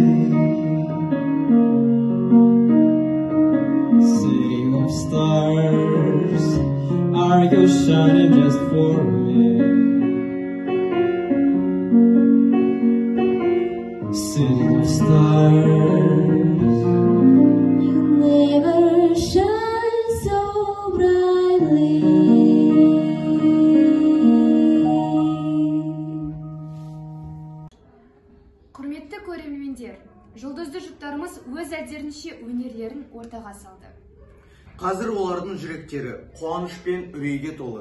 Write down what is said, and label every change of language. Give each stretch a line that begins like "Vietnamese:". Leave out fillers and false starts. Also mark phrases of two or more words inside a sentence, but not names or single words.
English: City of stars, are you shining just for me? City of stars, You never shine so brightly.
Kazakh: Құрметті көрермендер, жұлдызды жұптарымыз өз әдерінше өнерлерін ортаға салды. Қазір олардың жүректері қуаныш пен үрейге толы.